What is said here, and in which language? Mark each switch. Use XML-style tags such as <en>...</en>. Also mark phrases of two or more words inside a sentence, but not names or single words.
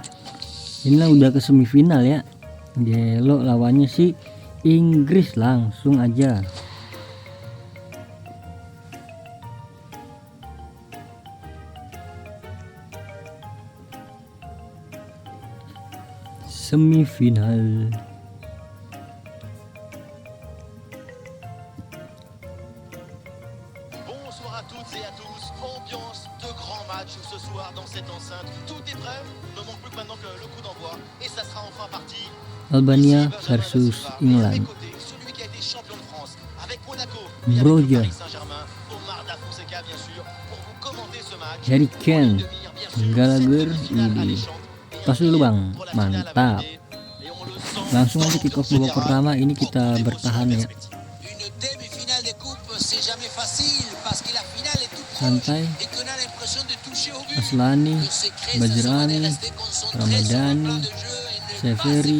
<id>Inilah udah ke semifinal ya. Gelo lawannya si Inggris, langsung aja. Semifinal.</id> <fr>Bonsoir à toutes et à tous. Ambiance de grand match ce soir dans cette enceinte. Tout est prêt. Ne manque plus que maintenant que le coup d'envoi et ça sera enfin parti. Albania versus England. Celui qui a été champion de France avec Monaco. Broja. Paris Saint-Germain. Omar Da Fonseca bien sûr pour vous commenter ce match. Harry Kane, Gallagher,</fr> <id>ini. Pas dulu bang, mantap. Langsung aja</id> <en>kick off</en> <id>babak pertama. Ini kita bertahan ya. Santai. Aslani, Bajrami, Ramadhani, Severi.</id>